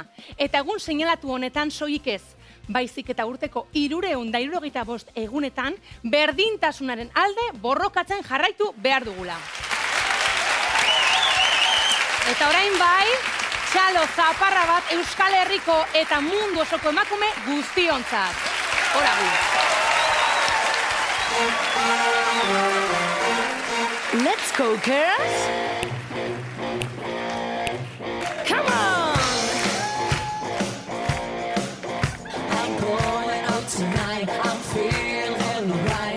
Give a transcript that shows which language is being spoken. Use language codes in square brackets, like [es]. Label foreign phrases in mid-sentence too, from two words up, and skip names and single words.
[eu] Eta egun seinalatu honetan soilik ez, baizik eta urteko 365 egunetan berdintasunaren alde borrokatzen jarraitu behar dugula. Eta orain bai, txalo zaparra bat Euskal Herriko eta mundu osoko emakume guztiontzat. Hora gu. [en] Let's go, girls! Come on! I'm going out tonight, I'm feeling right.